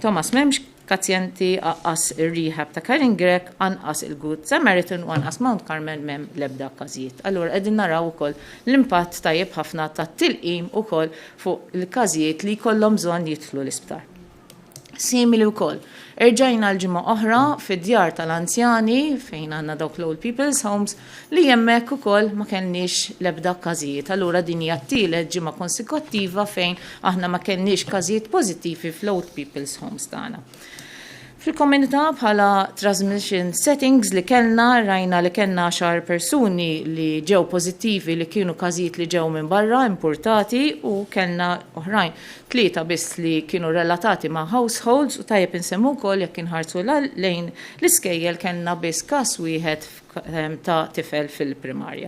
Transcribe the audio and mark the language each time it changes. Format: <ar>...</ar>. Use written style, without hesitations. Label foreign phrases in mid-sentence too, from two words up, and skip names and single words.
<mt>Thomas m'hemmx pazjenti aqqas ir-rehab ta' Karingrek, anqas il-Good Samaritan u anqas Mount Carmel m'hemm l-ebda każijiet. Allura qegħdin naraw ukoll l-impatt tajjeb ħafna tat-tilqim ukoll fuq il-każijiet li jkollhom bżonn jidħlu l-isptar. Simili wkoll. Erġajna l-ġimgħa oħra fid-djar tal-anzjani fejn għandna dawk l-</mt> <en>old people's homes</en> <mt>li hemmhekk ukoll ma kellniex l-ebda każijiet. Allura din hija t-tielet ġimgħa konsekuttiva fejn aħna ma kellniex każijiet pożittivi fl-</mt> <en>old people's homes</en> <mt>tagħna. Fil-komunità bħala</mt> <en>transmission settings</en> <mt>li kellna rajna li kellna 10 persuni li ġew pożittivi li kienu każijiet li ġew minn barra importati u kellna oħrajn 3 biss li kienu relatati ma' households u tajjeb insemmu wkoll jekk inħarsu lejn l-iskejjel kellna biss każ wieħed ta' tifel fil-primarja.</mt>